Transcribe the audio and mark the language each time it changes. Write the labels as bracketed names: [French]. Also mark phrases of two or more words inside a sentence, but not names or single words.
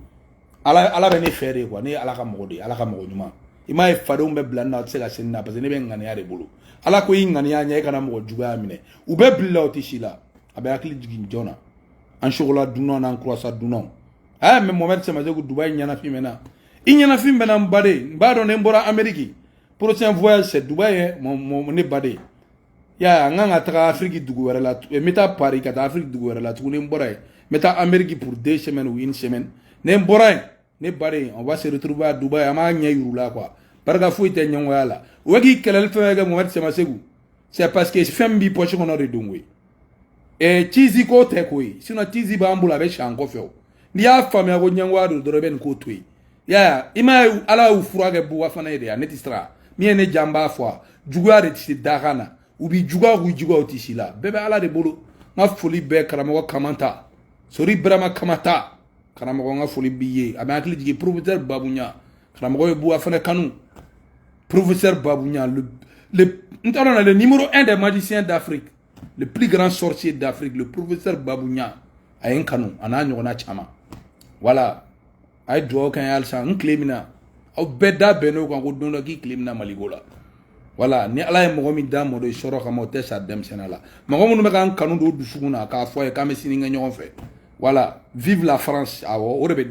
[Bambara] Ala bɛ ne fɛ [French] de quoi [Bambara] ne ye Ala ka mɔgɔ de ye Ala ka mɔgɔ ɲuman i m'a ye fadenw bɛ bila nin na o tɛ se ka se nin na [French] parce que [Bambara] ne bɛ ŋaniya de bolo Ala ko i ŋaniya ɲɛ i kana mɔgɔ juguya minɛ u bɛ bilila o tɛ si la a bɛ hakili jigin joona an chocolat dunnaw n'an croissant dunnaw mais Mohamed Samaseku Dubaï ɲɛnafin bɛ na i ɲɛnafin bɛ na n ba de n b'a dɔn ne n bɔra Amérique [French] prochain voyage c'est Dubaï [Bambara] ye ne ba de ya n kan ka taga Afrique dugu wɛrɛ la n bɛ taa Paris ka taa Afrique dugu wɛrɛ la tuguni n bɔra yen n bɛ taa Amérique [French] pour 2 semaines ou 1 semaine [Bambara] ne n bɔra yen ne ba de [French] on va se retrouver à Dubaï [Bambara] an b'a ɲɛ yir'u la quoi barika foyi tɛ ɲɛngoya la o bɛ k'i kɛlɛli fɛn kɛ Mohamed Samaseku [French] c'est parce que [Bambara] fɛn min b'i poche kɔnɔ de don koyi Tizi ko tɛ koyi sinon Tizi b'an bolo a bɛ si an kɔfɛ o n'i y'a faamuya ko ɲɛngoya don dɔrɔn i bɛ nin ko to yen ya i m'a ye Ala y'u fura kɛ Buba fana ye de ne tɛ siran min ye ne ja n b'a fɔ juguya de tɛ se dakan na u b'i juguya k'u juguya u tɛ si la bɛɛ bɛ Ala de bolo n ka foli bɛɛ karamɔgɔ Kamanta Sori Burama Kamata karamɔgɔ n ka foli b'i ye a bɛ hakili jigin professeur Babouɲa karamɔgɔ ye Buba fana kanu professeur Babouɲa [French] le numéro 1 des magiciens d'Afrique le plus grand sorcier d'Afrique le professeur Babouɲa [Bambara] a ye n kanu a n'a ɲɔgɔnna caman voilà a ye dugawu kɛ n ye halisa n tile min na aw bɛɛ da bɛnn'o kan ko don dɔ k'i tile min na Maliko la voilà ni Ala ye mɔgɔ min da mɔdɔ sɔrɔ kama o tɛ sa denmisɛnniya la mɔgɔ minnu bɛ k'an kanu don dusukun na k'a fɔ a ye k'an bɛ sini kɛ ɲɔgɔn fɛ voilà [French] vive la France [Bambara] awɔ o de bɛ